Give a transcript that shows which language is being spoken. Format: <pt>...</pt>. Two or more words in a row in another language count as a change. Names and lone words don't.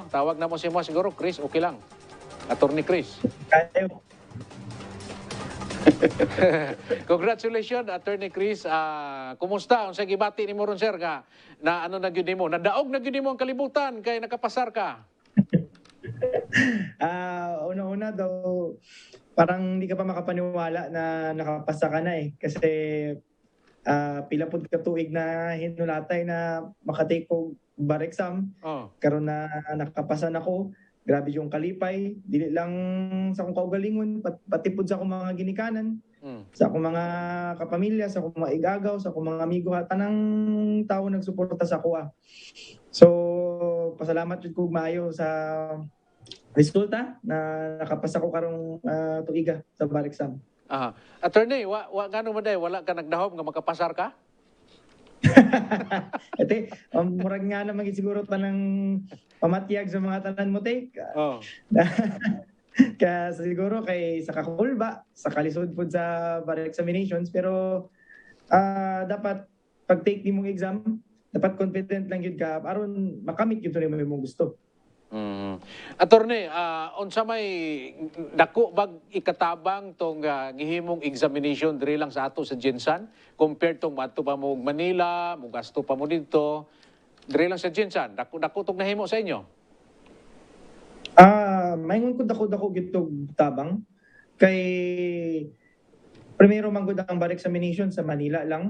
<ceb>Tawag na mo si mo siguro. Chris, okay lang. Attorney Chris. Kayo,</ceb> <en>Congratulations, Attorney Chris.</en> <ceb>Kumusta? Ang sa gibati ni mo ron, sir, ka? Na ano na gyud mo? Nadaog na gyud mo ang kalibutan kay nakapasar ka.</ceb> <tl>una-una daw, parang hindi ka pa makapaniwala na nakapasa ka na eh.</tl> <ceb>Kasi pila pud ka tuig na hinulatay na makatake og</ceb> <en>bar exam.</en> <ceb>Oh. Karon na nakapasa na ko. Grabe yung kalipay. Dili lang sa akong kaugalingon, pati pud sa akong mga ginikanan, sa akong mga kapamilya, sa akong mga igagaw, sa akong mga amigo, at tanang tao nagsuporta sa kuha. So, pasalamat jud ko maayo sa resulta na nakapasa ko karong tuiga sa</ceb> <en>bar exam.</en> <ceb>Aha. Attorney, ngano man day wala ka nagdahom nga makapasar ka? Ate, murag nga naman siguro tanang pamatiyag sa mga tanan mo, take. Oh. Kaya siguro kay sa kakulba, sa kalisod po sa</ceb> <en>bar examinations,</en> <ceb>pero dapat pag-take ni mong exam, dapat confident lang yun ka, aron makamit yun rin mo yung gusto. Attorney, unsa may dako bag ikatabang tong gihimong examination diri lang sa ato sa Jinsan compared tong madto pa mo Manila, mo gasto pa mo dito diri lang sa Jinsan. Dako tong nahimo sa inyo. Maingon ko dako gitog tabang kay primero manggod ang</ceb> <en>bar examination</en> <ceb>sa Manila lang.</ceb>